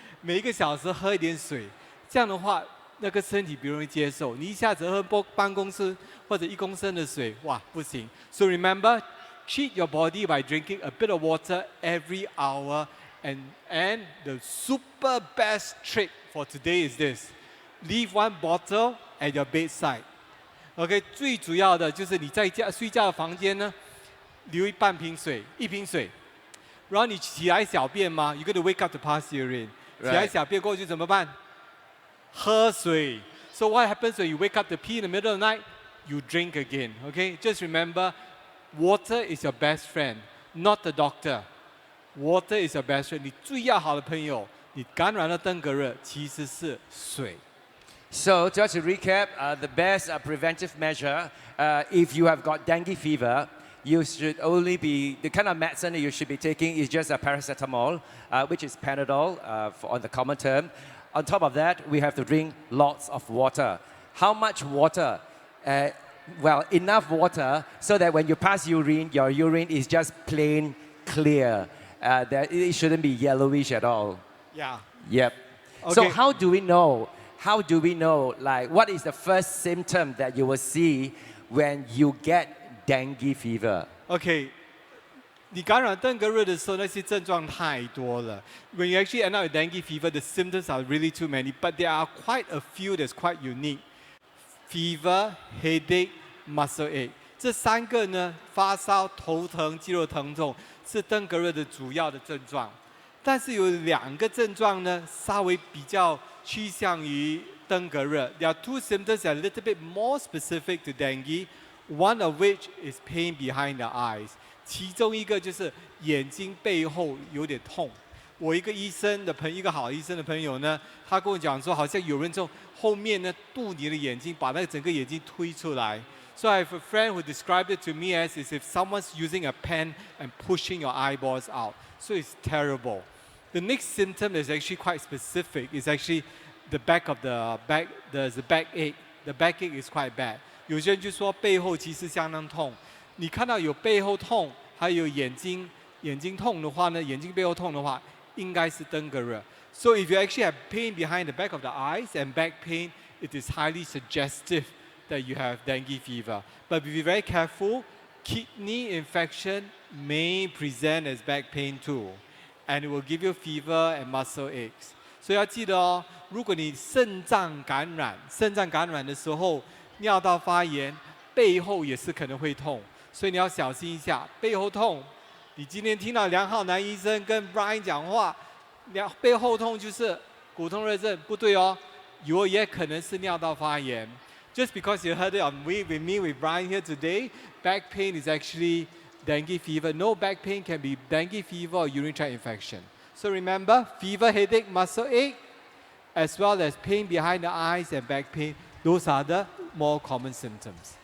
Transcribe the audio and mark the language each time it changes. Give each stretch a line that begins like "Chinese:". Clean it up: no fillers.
Chinese: 每一个小时喝一点水，这样的话，那个身体比较容易接受。你一下子喝半公升或者1公升的水，哇，不行。
English: So remember. Cheat your body by drinking a bit of water every hour. And the super best trick for today is this. Leave 1 bottle at your bedside.
Chinese: OK, 最主要的就是你在家睡觉的房间呢，留1瓶水，1瓶水。然后你起来小便吗 ？
English: You got to wake up to pass urine.
Chinese: 起来小便过后就怎么办？喝水。
English: So what happens when you wake up to pee in the middle of the night? You drink again. OK, just remember. Water is your best friend, not the doctor. Water is your best friend.
Chinese: 你最要好的朋友你感染了登革热其实是水。
English: So just to recap, the best preventive measure, if you have got dengue fever, you should only be, the kind of medicine that you should be taking is just a paracetamol, which is Panadol on the common term. On top of that, we have to drink lots of water. How much water? Well, enough water so that when you pass urine, your urine is just plain clear. That it shouldn't be yellowish at all. Yeah. Yep. Okay. So how do we know? How do we know? Like, what is the first symptom that you will see when you get dengue fever? Okay.
Chinese: 你感染登革热的时候，那些症状太多了。
English: When you actually end up with dengue fever, the symptoms are really too many, but there are quite a few that's quite unique. Fever, headache, muscle ache.
Chinese: 这3个呢，发烧、头疼、肌肉疼痛是登革热的主要的症状。但是有2个症状呢，稍微比较趋向于登革热。
English: There are 2 symptoms that are a little bit more specific to dengue. One of which is pain behind the eyes.
Chinese: 其中一个就是眼睛背后有点痛。我一个好医生的朋友呢，他跟我讲说，好像有人从后面呢堵你的眼睛，把那个整个眼睛推出来。
English: So I have a friend who described it to me as if someone's using a pen and pushing your eyeballs out. So it's terrible. The next symptom is actually quite specific. It's actually the back of the back. There's a backache. The backache is quite bad.
Chinese: 有些人就说背后其实相当痛。你看到有背后痛，还有眼睛痛的话呢，眼睛背后痛的话，应该是登革热。
English: So if you actually have pain behind the back of the eyes and back pain, it is highly suggestive that you have dengue fever. But be very careful. Kidney infection may present as back pain too, and it will give you fever and muscle aches.
Chinese: 所以要记得哦，如果你肾脏感染的时候，尿道发炎，背后也是可能会痛，所以你要小心一下。背后痛，你今天听到梁浩南医生跟 Brian 讲话，背后痛就是骨痛热症，不对哦，也可能是尿道发炎。
English: Just because you heard it with Brian here today, back pain is actually dengue fever. No, back pain can be dengue fever or urinary tract infection. So remember, fever, headache, muscle ache, as well as pain behind the eyes and back pain. Those are the more common symptoms.